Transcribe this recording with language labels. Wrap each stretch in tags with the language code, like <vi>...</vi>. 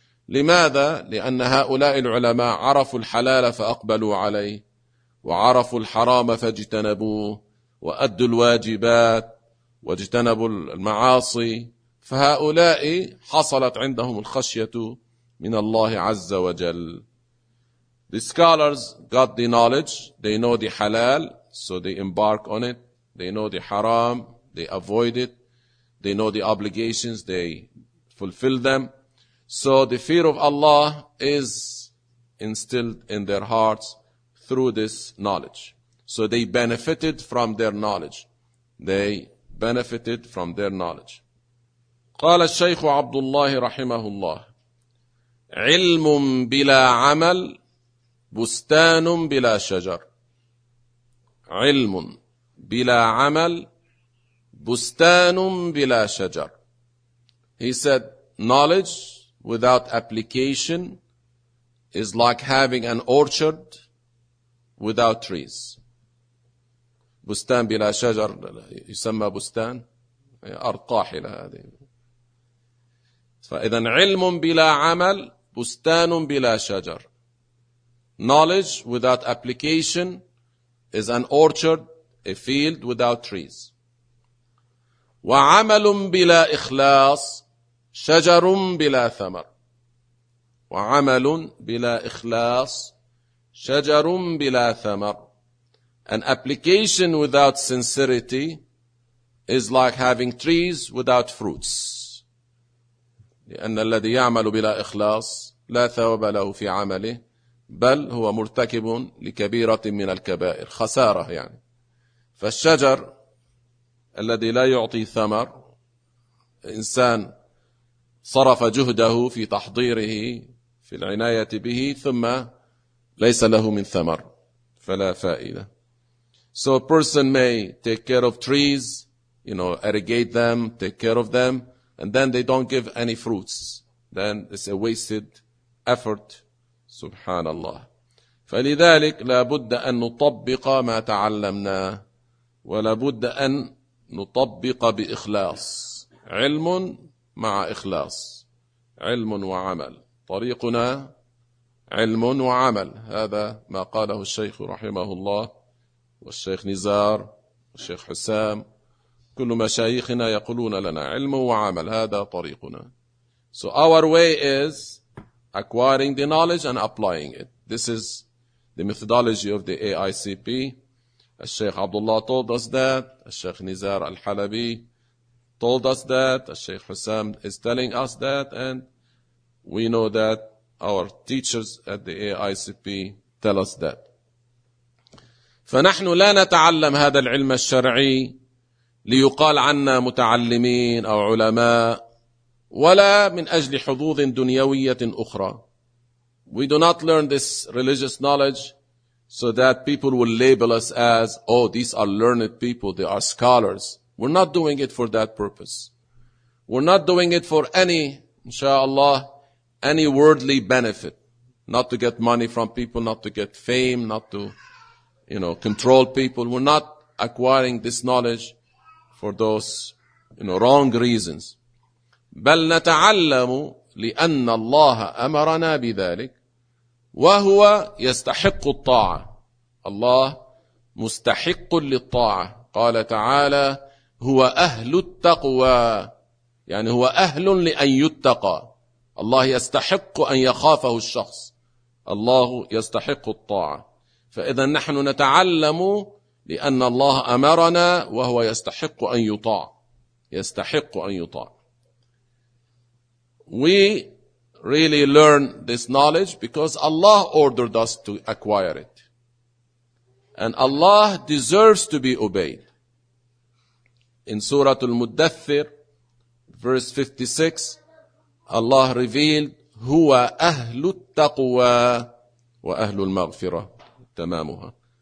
<ar>لماذا؟ لأن هؤلاء العلماء عرفوا الحلال فأقبلوا عليه, وعرفوا الحرام فاجتنبوه, وأدوا الواجبات واجتنبوا المعاصي, فهؤلاء حصلت عندهم الخشية من الله عز وجل.</ar> <en>The scholars got the knowledge, they know the halal, so they embark on it, they know the haram, they avoid it, they know the obligations, they fulfill them. So the fear of Allah is instilled in their hearts through this knowledge. So they benefited from their knowledge. They benefited from their knowledge.</en> <ar>قال الشيخ عبد الله رحمه الله: علم بلا عمل بستان بلا شجر. علم بلا عمل بستان بلا شجر.</ar> <en>He said, knowledge without application is like having an orchard without trees.</en> <ar>بستان بلا شجر يسمى بستان أرقاحلة هذه. فإذا علم بلا عمل بستان بلا شجر.</ar> <en>Knowledge without application is an orchard, a field without trees.</en> <ar>وعمل بلا إخلاص شجر بلا ثمر. وعمل بلا إخلاص شجر بلا ثمر.</ar> <en>An application without sincerity is like having trees without fruits.</en> <ar>لأن الذي يعمل بلا إخلاص لا ثواب له في عمله بل هو مرتكب لكبيرة من الكبائر خسارة يعني. فالشجر الذي لا يعطي ثمر إنسان صرف جهده في تحضيره في العناية به ثم ليس له من ثمر فلا فائدة.</ar> <en>So a person may take care of trees, you know, irrigate them, take care of them, and then they don't give any fruits. Then it's a wasted effort.</en> <ar>سبحان الله. فلذلك لابد أن نطبق ما تعلمنا ولابد أن نطبق بإخلاص. علم مع إخلاص. علم وعمل. طريقنا علم وعمل. هذا ما قاله الشيخ رحمه الله والشيخ نزار والشيخ حسام. كل مشايخنا يقولون لنا علم وعمل هذا طريقنا.</ar> <en>So our way is acquiring the knowledge and applying it. This is the methodology of the AICP. الشيخ عبد الله told us that. الشيخ نزار الحلبي told us that. الشيخ حسام is telling us that. And we know that our teachers at the AICP tell us that.</en> <ar>فنحن لا نتعلم هذا العلم الشرعي ليقال عنا متعلمين أو علماء ولا من أجل حظوظ دنيوية أخرى.</ar> <en>We do not learn this religious knowledge so that people will label us as, oh, these are learned people, they are scholars. We're not doing it for that purpose. We're not doing it for any, inshallah, any worldly benefit. Not to get money from people, not to get fame, not to, you know, control people. We're not acquiring this knowledge for those, you know, wrong reasons.</en> <ar>بل نتعلم لأن الله أمرنا بذلك وهو يستحق الطاعة. الله مستحق للطاعة. قال تعالى هو أهل التقوى يعني هو أهل لأن يتقى. الله يستحق أن يخافه الشخص. الله يستحق الطاعة. فإذا نحن نتعلم لأن الله أمرنا وهو يستحق أن يطاع. يستحق أن يطاع.</ar> <en>We really learn this knowledge because Allah ordered us to acquire it. And Allah deserves to be obeyed. In Surah Al-Muddathir, verse 56, Allah revealed,</en> <ar>هُوَ أَهْلُ التَّقْوَى وَأَهْلُ الْمَغْفِرَةِ تَمَامُهَا.</ar>